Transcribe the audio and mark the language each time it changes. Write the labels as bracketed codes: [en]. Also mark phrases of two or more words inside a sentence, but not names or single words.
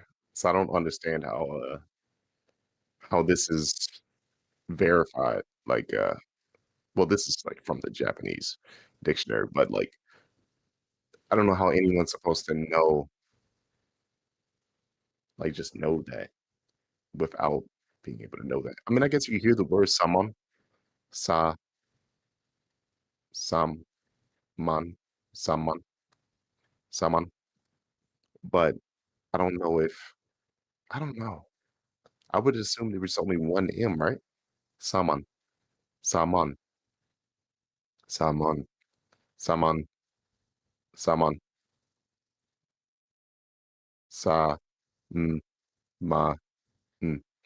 [en] So I don't understand how this is verified. Like well, this is like from the Japanese dictionary, but like I don't know how anyone's supposed to know, like just know that without being able to know that. I mean, I guess you hear the word saman, sa, sam, man, saman, saman, but I don't know if I don't know. I would assume there was only one M, right? Saman, saman, saman, saman, saman, sa, ma, mm.